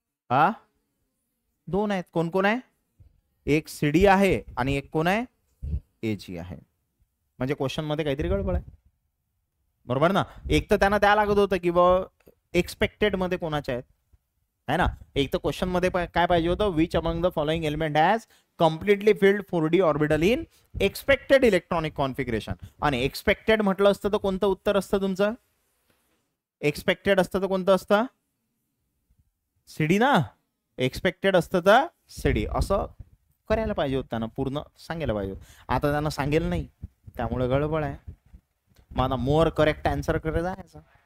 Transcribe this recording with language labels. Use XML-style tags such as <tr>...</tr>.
<mr>हा 2 आहेत. कोण कोण आहे? एक सीडी आहे आणि एक कोण आहे? एजी आहे. म्हणजे क्वेश्चन मध्ये काहीतरी गडबड आहे. बरोबर ना. एक तर त्यांना द्या लागत होतं की एक्सपेक्टेड मध्ये कोणाच्या आहेत है ना. एक तर क्वेश्चन मध्ये काय पाहिजे होतं?</mr> <en>Which among the following element has completely filled 4D orbital in expected electronic configuration.</en> <mr>आणि एक्सपेक्टेड म्हटलं असतं तर कोणतं उत्तर असतं तुमचं? एक्सपेक्टेड असतं तर कोणतं असतं? सीडी ना. एक्सपेक्टेड असतं तर सीडी. असं करायला पाहिजे होतं त्यांना, पूर्ण सांगायला पाहिजे. आता त्यांना सांगेल नाही त्यामुळे गडबड आहे. मग आता मोर करेक्ट आन्सर कडे जायचं.</mr>